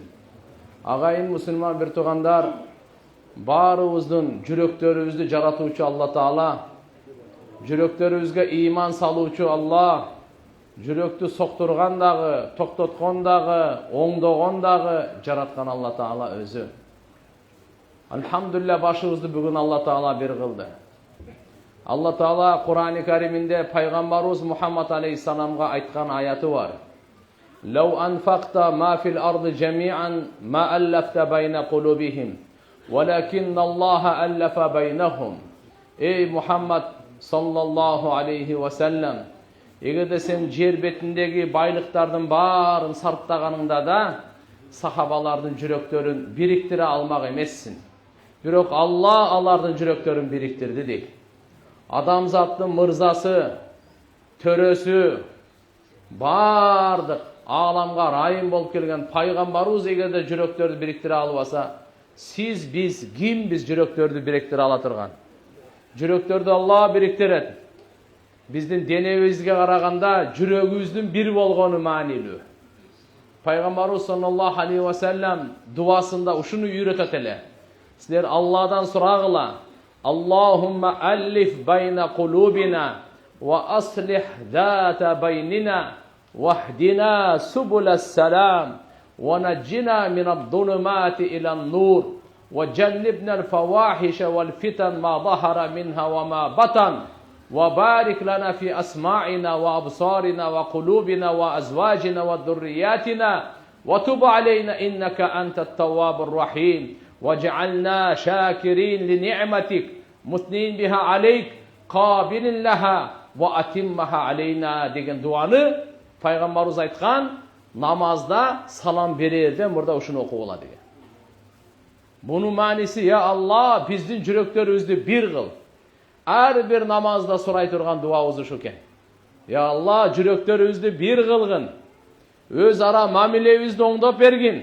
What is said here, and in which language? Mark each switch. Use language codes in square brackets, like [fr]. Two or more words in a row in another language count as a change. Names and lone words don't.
[ky] Агайын мусулман бир туугандар, баарыбыздын жүрөктөрүбүздү жаратуучу Алла Таала, жүрөктөрүбүзгө ыйман салуучу Алла, жүрөктү соктурган дагы, токтоткон дагы, оңдогон дагы жараткан Алла Таала өзү. Алхамдулилля, башыбызды бүгүн Алла Таала бир кылды. Алла Таала Кур'ани Кариминде пайгамбарыбыз Мухаммад алейхиссаламга айткан аяты бар. [ar] لو أنفقت ما في الأرض جميعا ما ألفت بين قلوبهم ولكن الله ألف بينهم. [ky] Эй Мухаммад [ar] صلى الله عليه وسلم, [ky] эгерде сен жер бетиндеги байлыктардын баарын сарптаганыңда да сахабалардын жүрөктөрүн бириктире алмак эмессиң. Бирок Алла алардын жүрөктөрүн бириктирди дейт. Адамзаттын мырзасы, төрөсү, бардык ааламга райым болуп келген пайгамбарыбыз эгерде жүрөктөрдү бириктире албаса, сиз, биз кимбиз жүрөктөрдү бириктире ала турган? Жүрөктөрдү Алла бириктирет. Биздин денебизге караганда жүрөгүбүздүн бир болгону маанилүү. Пайгамбарыбыз [ar] صلى الله عليه وسلم [ky] дуасында ушуну үйрөтөт эле. Силер Алладан сурагыла: [ar] اللهم ألف بين قلوبنا وأصلح ذات بيننا واهدنا سبل السلام و ونجنا من الظلمات إلى النور وجنبنا الفواحش والفتن ما ظهر منها وما بطن وبارك لنا في أسماعنا وأبصارنا وقلوبنا وأزواجنا وذرياتنا وتب علينا إنك أنت التواب الرحيم واجعلنا شاكرين لنعمتك مثنين بها عليك قابليها وأتمها علينا [ky] деген дуаны пайгамбарыбыз айткан. Намазда салам берерде мурда ушуну окуп алат деген. Бунун мааниси: я Алла, биздин жүрөктөрүбүздү бир кыл. Ар бир намазда сурай турган дуабыз ушу экен. Я Алла, жүрөктөрүбүздү бир кылгын. Өз ара мамилебизди оңдоп бергин.